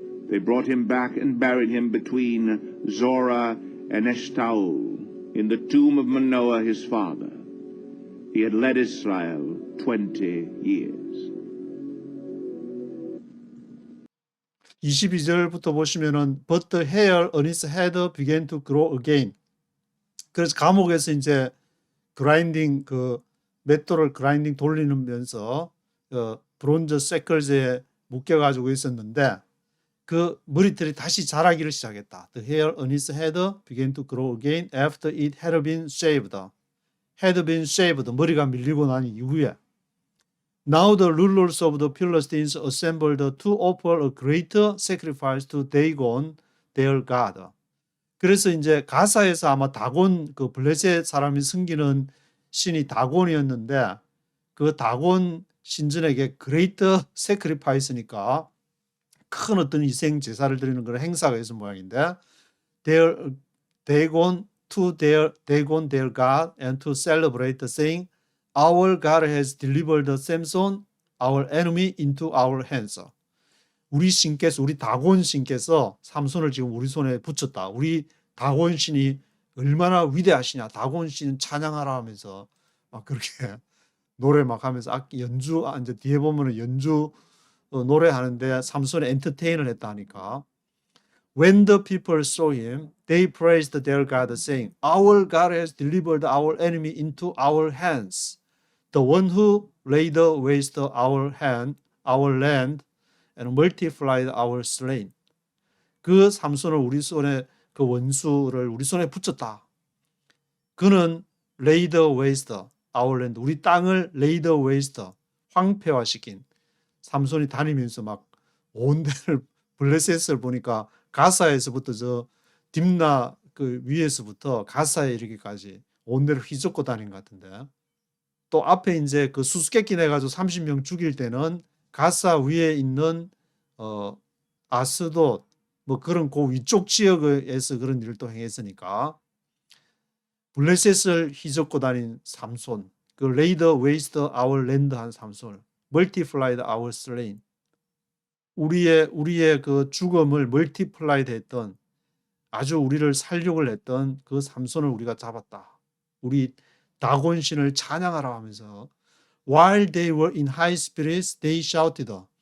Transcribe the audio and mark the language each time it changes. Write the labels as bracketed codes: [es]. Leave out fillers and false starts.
[en] They brought him back and buried him between Zorah and Eshtaol in the tomb of Manoah his father. He had led Israel 20 years. [ko] 22절부터 보시면은 [en] But the hair on his head began to grow again. [ko] 그래서 감옥에서 이제 그라인딩 맷돌을 그라인딩 돌리면서 브론즈 세클즈에 묶여가지고 있었는데 그 머리털이 다시 자라기를 시작했다. [en] The hair on his head began to grow again after it had been shaved. Had been shaved. [ko] 머리가 밀리고 난 이후에 [en] Now the rulers of the Philistines assembled to offer a greater sacrifice to Dagon, their god. [ko] 그래서 이제 가사에서 아마 다곤 블레셋 사람이 섬기는 신이 다곤이었는데 그 다곤 신전에게 greater sacrifice니까 큰 어떤 희생 제사를 드리는 그런 행사가 있는 모양인데 [en] Dagon their god and to celebrate saying Our God has delivered Samson, our enemy, into our hands. [ko] 우리 신께서, 우리 다곤 신께서 삼손을 지금 우리 손에 붙였다. 우리 다곤 신이 얼마나 위대하시냐. 다곤 신 찬양하라 하면서 막 그렇게 노래 막 하면서 연주, 이제 뒤에 보면은 연주 노래하는데 삼손이 엔터테인을 했다 하니까. [en] When the people saw him, they praised their God, saying, Our God has delivered our enemy into our hands. The one who laid waste our land, and multiplied our slain. [ko] 그 삼손을 우리 손에 그 원수를 우리 손에 붙였다. 그는 [en] laid waste our land. [ko] 우리 땅을 laid waste 황폐화시킨. 삼손이 다니면서 막 온 데를 블레셋을 보니까 가사에서부터 저 딥나 그 위에서부터 가사에 이르기까지 온 데를 휘젓고 다닌 것 같은데. 또 앞에 이제 그 수수께끼 내가지고 30명 죽일 때는 가사 위에 있는 아스돗 뭐 그런 그 위쪽 지역에서 그런 일을 또 행했으니까 블레셋을 휘젓고 다닌 삼손, 그 [en] laid waste our land [ko] 한 삼손, [en] multiplied our slain, [ko] 우리의 그 죽음을 multiplied 했던 아주 우리를 살육을 했던 그 삼손을 우리가 잡았다. 우리 다곤 신을 찬양하라 하면서 [en] while they were in high spirits they shouted.